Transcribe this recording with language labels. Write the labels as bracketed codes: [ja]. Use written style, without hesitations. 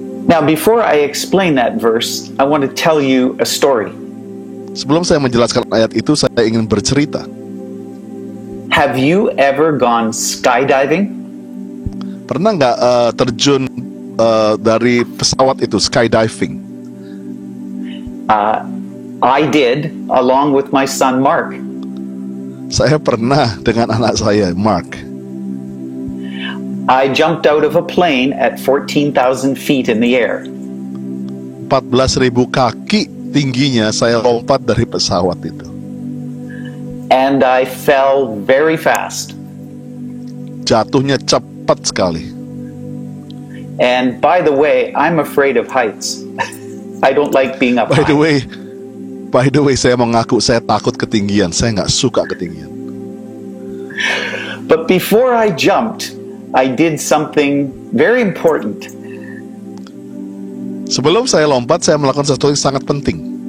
[en] Now, before I explain that verse, I want to tell you a story. [id] Sebelum saya menjelaskan ayat itu, saya ingin bercerita. [en] Have you ever gone skydiving? [id] Pernah nggak terjun dari pesawat itu, skydiving? [en] I did, along with my son Mark. [id] Saya pernah dengan anak saya, Mark. [en] I jumped out of a plane at 14,000 feet in the air. [id] 14.000 kaki tingginya saya lompat dari pesawat itu. [en] And I fell very fast. [id] Jatuhnya cepat sekali. [en] And by the way, I'm afraid of heights. I don't like being up By the high. way, [id] saya mengaku saya takut ketinggian. Saya nggak suka ketinggian. [en] But before I jumped, I did something very important. [id] Sebelum saya lompat, saya melakukan sesuatu yang sangat penting.